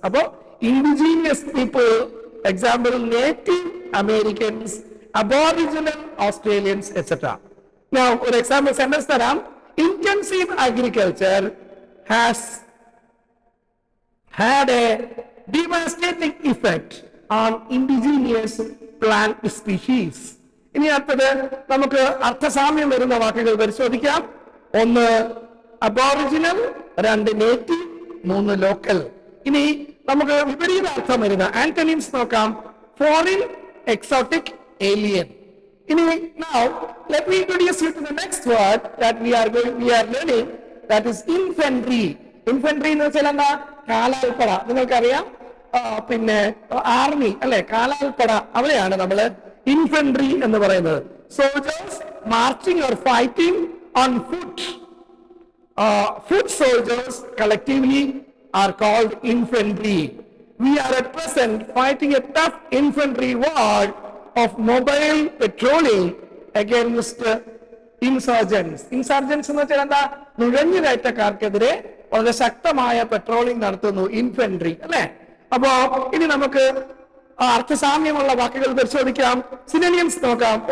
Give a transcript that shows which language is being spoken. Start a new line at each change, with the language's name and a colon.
English: About indigenous people, example Native Americans, Aboriginal Australians, etc. Now, for example sentence taram: intensive agriculture has had a devastating effect on indigenous plant species.
Malayalam: ഇനി അടുത്തത് നമുക്ക് അർത്ഥസാമ്യം വരുന്ന വാക്കുകൾ പരിശോധിക്കാം. ഒന്ന് aboriginal, രണ്ട് native, മൂന്ന് ലോക്കൽ. ഇനി നമുക്ക് വിപരീത അർത്ഥം വരുന്ന ആന്റണിംസ് നോക്കാം. Foreign, exotic, alien.
English: ഇനി now let me introduce you to the next word that we are learning, that is infantry.
Malayalam: Infantry എന്ന് വെച്ചാൽ എന്താ? കാലാൾപ്പട. നിങ്ങൾക്കറിയാം, പിന്നെ ആർമി അല്ലെ, കാലാൾപ്പട, അവിടെയാണ് നമ്മൾ ഇൻഫൻട്രി എന്ന് പറയുന്നത്.
English: Soldiers marching or fighting on foot. Foot soldiers collectively are called infantry. We are at present fighting a tough infantry war of mobile patrolling against insurgence.
Malayalam: ഇൻസർജൻസ് എന്ന് വെച്ചാൽ എന്താ? നുഴഞ്ഞുകയറ്റക്കാർക്കെതിരെ വളരെ ശക്തമായ പെട്രോളിംഗ് നടത്തുന്നു, ഇൻഫൻട്രി അല്ലെ. അപ്പോ ഇനി നമുക്ക് അർത്ഥസാമ്യമുള്ള വാക്കുകൾ പരിശോധിക്കാം. സിനോണിംസ് നോക്കാം.